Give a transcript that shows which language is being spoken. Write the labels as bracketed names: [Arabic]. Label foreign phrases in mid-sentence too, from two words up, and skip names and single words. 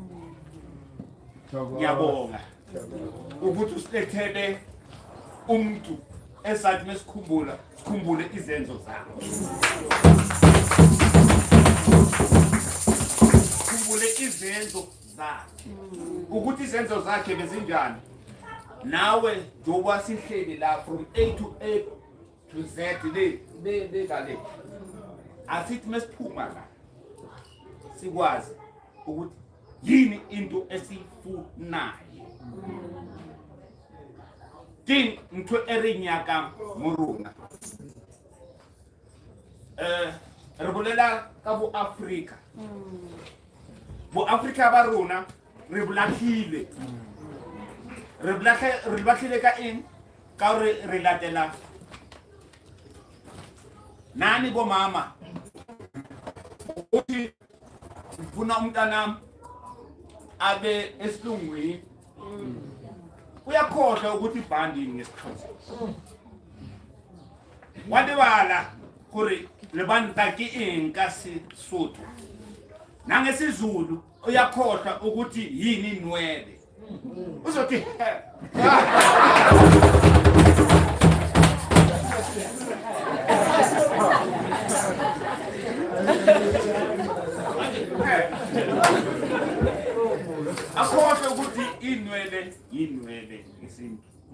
[Zulu] ngiyabonga ukuthi usilethele umuntu esathi sikhumbule izenzo zakhe sikhumbule izenzo zakhe ukuthi izenzo zakhe bezinjani nawe njoba sihleli la [English] from A to A to Z [Zulu] le kale asithi mesiphuma la sikwazi ukuthi yini into esifunayo [Southern Sotho] king ntho erinyaka moruna re bolela ka bo Africa ba rona re blakhile re blakhile ka eng ka re latela [Zulu] nani bo mama uthi ngifuna umntanami abe esilungwini uyakhohlwa ukuthi ibhandi ngesixhosa [Southern Sotho] wadibala gore le banta ke eng ka Sesotho [Zulu] nangesizulu uyakhohlwa ukuthi yini inwele uzothi akhohlwe ukuthi inwele yinwele isintu